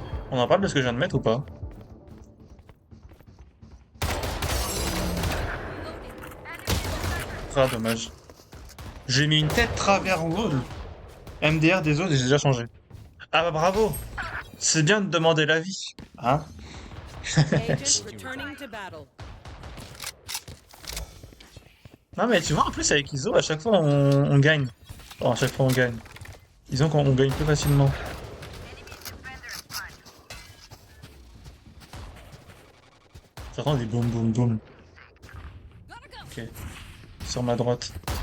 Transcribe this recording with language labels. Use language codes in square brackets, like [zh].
[fr] On en parle de ce que je viens de mettre ou pas? Ah, dommage. J'ai mis une tête travers wall. MDR des autres et j'ai déjà changé. Ah bah bravo! C'est bien de demander l'avis. Hein? [en] Agent returning to battle. [fr] Non mais tu vois, en plus avec ISO, à chaque fois on gagne. Oh, à chaque fois on gagne. Disons qu'on gagne plus facilement. J'entends des boum boum boum. Ok. Sur ma droite.